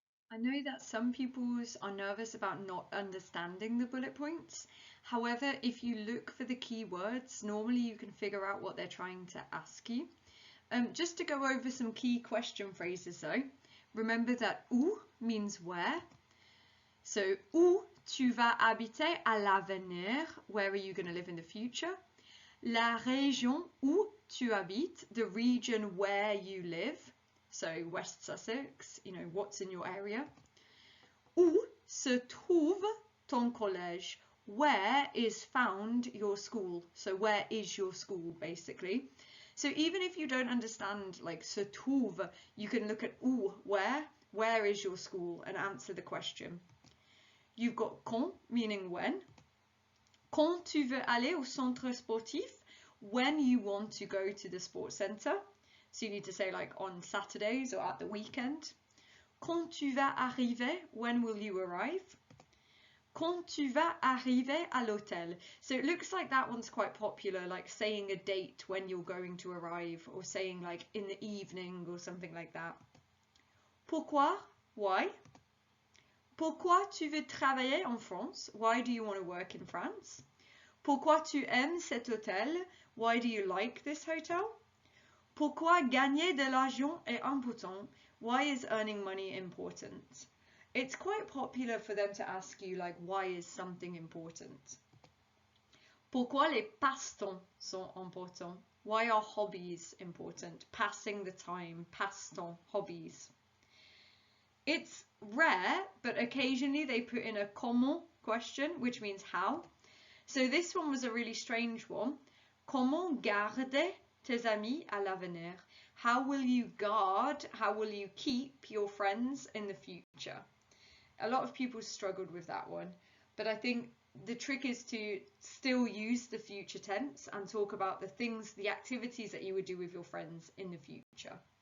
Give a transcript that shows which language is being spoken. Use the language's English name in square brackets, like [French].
[English] I know that some pupils are nervous about not understanding the bullet points. However, if you look for the key words, normally you can figure out what they're trying to ask you. Just to go over some key question phrases though, remember that où means where. [French] So, où tu vas habiter à l'avenir? [English] Where are you going to live in the future? [French] La région où tu habites, [English] the region where you live. So West Sussex, you know, what's in your area. [French] Où se trouve ton collège? [English] Where is found your school? So where is your school, basically. So even if you don't understand like [French] se trouve, [English] you can look at où, where is your school, and answer the question. You've got quand, meaning when. [French] Quand tu veux aller au centre sportif? [English] When you want to go to the sports centre. So you need to say like on Saturdays or at the weekend. [French] Quand tu vas arriver? [English] When will you arrive? [French] Quand tu vas arriver à l'hôtel? [English] So it looks like that one's quite popular, like saying a date when you're going to arrive, or saying like in the evening or something like that. [French] Pourquoi? Why? Pourquoi tu veux travailler en France? [English] Why do you want to work in France? [French] Pourquoi tu aimes cet hôtel? [English] Why do you like this hotel? [French] Pourquoi gagner de l'argent est important? [English] Why is earning money important? It's quite popular for them to ask you like, why is something important? [French] Pourquoi les passe-temps sont importants? [English] Why are hobbies important? Passing the time, passe-temps, hobbies. It's rare, but occasionally they put in a comment question, which means how. So this one was a really strange one. [French] Comment garder tes amis à l'avenir? [English] How will you guard, how will you keep your friends in the future? A lot of people struggled with that one, but I think the trick is to still use the future tense and talk about the things, the activities that you would do with your friends in the future.